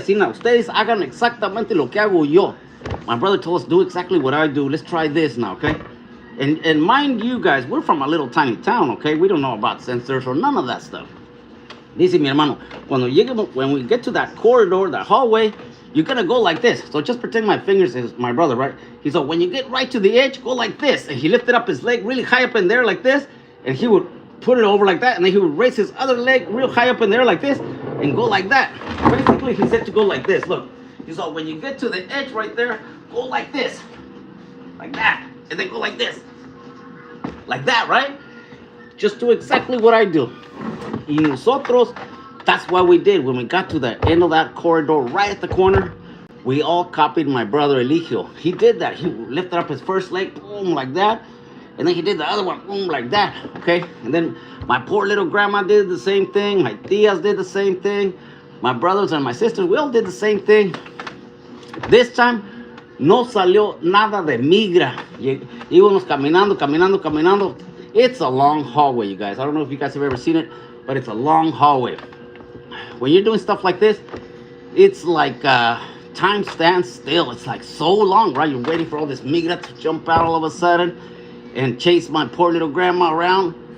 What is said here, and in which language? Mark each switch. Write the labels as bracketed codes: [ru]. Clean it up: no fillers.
[es] Ustedes hagan exactamente lo que hago yo. [en] My brother told us, do exactly what I do. Let's try this now, okay? And mind you guys, we're from a little tiny town, okay? We don't know about sensors or none of that stuff. [es] Dice mi hermano, [en] when we get to that corridor, that hallway, you're gonna go like this. So just pretend my fingers is my brother, right? He said, when you get right to the edge, go like this. And he lifted up his leg really high up in there like this, and he would put it over like that, and then he would raise his other leg real high up in there like this, and go like that. Basically, he said to go like this. Look, he said, when you get to the edge right there, go like this. Like that. And then go like this. Like that, right? Just do exactly what I do. [es] Y nosotros, [en] that's what we did. When we got to the end of that corridor, right at the corner, we all copied my brother Eligio. He did that. He lifted up his first leg, boom, like that. And then he did the other one, boom, like that, okay? And then my poor little grandma did the same thing. My tias did the same thing. My brothers and my sisters, we all did the same thing. This time, [es] no salió nada de migra. Íbamos caminando. [en] It's a long hallway, you guys. I don't know if you guys have ever seen it, but it's a long hallway. When you're doing stuff like this, it's like time stands still. It's like so long, right? You're waiting for all this migra to jump out all of a sudden and chase my poor little grandma around.